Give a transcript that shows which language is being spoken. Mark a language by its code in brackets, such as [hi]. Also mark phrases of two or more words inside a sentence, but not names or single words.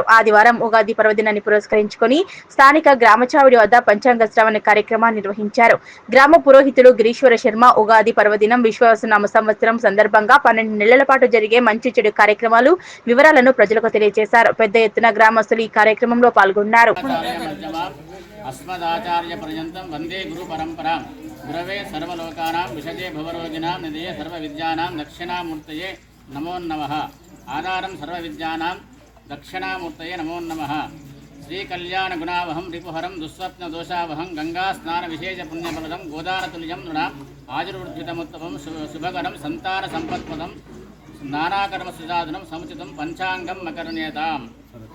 [te] ఆదివారం ఉగాది పర్వదినాన్ని పురస్కరించుకుని స్థానిక గ్రామచావిడి వద్ద పంచాంగ శ్రవణ కార్యక్రమాన్ని నిర్వహించారు. గ్రామ పురోహితుడు గిరీశ్వర శర్మ ఉగాది పర్వదినం విశ్వావసునామ సంవత్సరం సందర్భంగా 12 నెలల పాటు జరిగే మంచి చెడు కార్యక్రమాలు వివరాలను ప్రజలకు తెలియజేశారు. పెద్ద ఎత్తున గ్రామస్తులు ఈ కార్యక్రమంలో పాల్గొన్నారు. [sa] अस्मदाचार्य पर्यन्तं वंदे गुरु परंपरा गुरवे सर्वलोकानां विषजे भवरोगिणां निधये सर्वविद्यानां दक्षिणामूर्तये नमो नमः। आधारं सर्वविद्यानां दक्षिणामूर्तये नमो नमः। श्रीकल्याणगुणावहं रिपुहरं दुःस्वप्नदोषावहं गङ्गास्नानविशेषपुण्यफलदं गोदानतुल्यं नृणाम् आयुर्वृद्धितमुत्तमं शुभकरं सन्तानसम्पत्पदं नानाकर्मसुजातनं समुचितं पञ्चाङ्गं मकर्ण्यताम्।